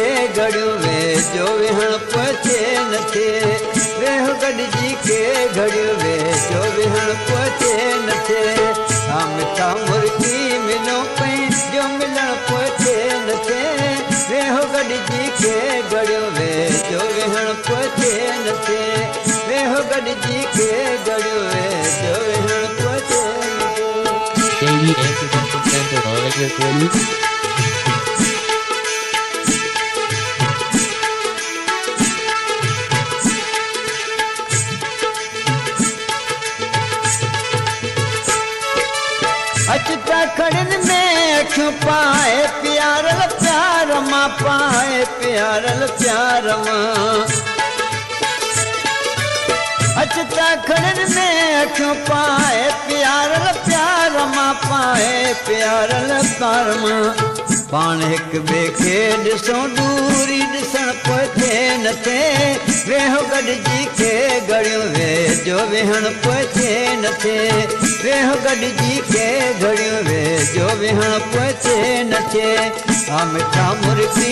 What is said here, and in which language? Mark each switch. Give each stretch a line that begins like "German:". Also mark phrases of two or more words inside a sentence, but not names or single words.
Sindhi: घड़ियूं वेझो विहण पोइ थे न थे वेहो गॾिजी के घड़ियूं वेझो विहण पोइ थे न थे आ मिठा मुर्की मिलो पंहिंजो मिलण पोइ थे न थे वेहो गॾिजी के घड़ियूं वेझो विहण पोइ थे न थे वेहो गॾिजी के घड़ियूं वेझो विहण पोइ थे
English: Baby, answer them from Santa Monica, please.
Sindhi: अचता खड़न में अखियों पाए प्यारल प्यार मां पाए प्यारल प्यार मां अचता खड़न में अखियों पाए प्यारल प्यार मां पाए प्यारल प्यार मां पाण हिक ॿिए खे ॾिसो दूरी ॾिसण पोइ थे न थे वेहो गॾिजी के घड़ियूं वेझो विहण पोइ थे न थे वेहो गॾिजी के घड़ियूं वेझो विहण पोइ थे न थे आ मिठा मुर्की